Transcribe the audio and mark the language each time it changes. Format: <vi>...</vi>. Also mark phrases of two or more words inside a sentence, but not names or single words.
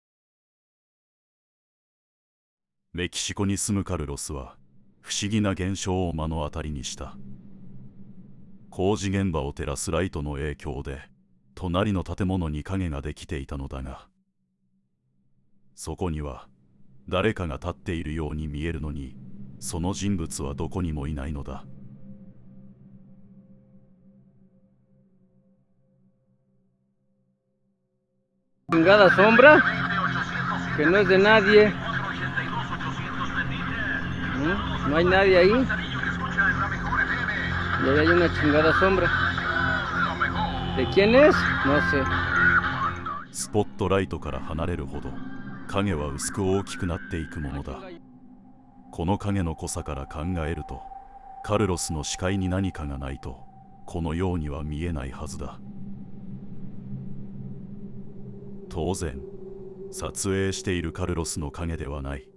<ja>メキシコに住むカルロスは不思議な現象を目の当たりにした。工事現場を照らすライトの影響で隣の建物に影ができていたのだが、そこには誰かが立っているように見えるのに、その人物はどこにもいないのだ。</ja> <es>Chingada sombra que no es de nadie. No hay nadie ahí. Y ahí hay una chingada sombra. ¿De quién es? No sé.</es> <ja>スポットライトから離れるほど影は薄く大きくなっていくものだ。この影の濃さから考えると、カルロスの視界に何かがないとこのようには見えないはずだ。当然撮影しているカルロスの影ではない。</ja>